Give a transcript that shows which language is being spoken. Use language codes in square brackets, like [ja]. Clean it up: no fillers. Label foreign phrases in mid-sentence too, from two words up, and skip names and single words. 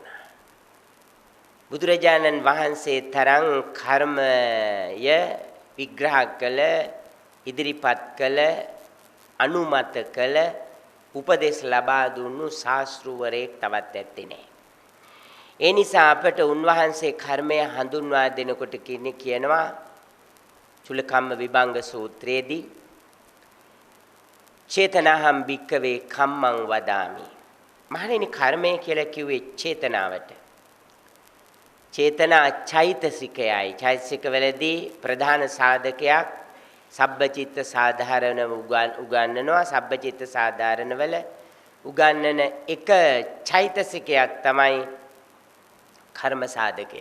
[si] බුදුරජාණන් වහන්සේ තරම් කර්මය විග්‍රහ කළ, ඉදිරිපත් කළ, අනුමත කළ, උපදේශ ලබා දුන්නු ශාස්ත්‍රවරයෙක් තවත් ඇත්තේ නැහැ. ඒ නිසා අපට උන්වහන්සේ කර්මය හඳුන්වා දෙනකොට කියනවා චුල්ලකම්ම විභංග සූත්‍රයේදී [pi] චේතනාහම් භික්කවේ කම්මං වදාමි. [si] මහණෙනි කර්මය කියලා කිව්වේ චේතනාවට. චේතනා චෛතසිකයයි. චෛතසිකවලදී ප්‍රධාන සාධකයක් [pi] සබ්බචිත්ත සාධාරණ [si] උගන්වනවා. [pi] සබ්බචිත්ත සාධාරණ [si] වල උගන්වන එක චෛතසිකයක් තමයි කර්ම සාධකය.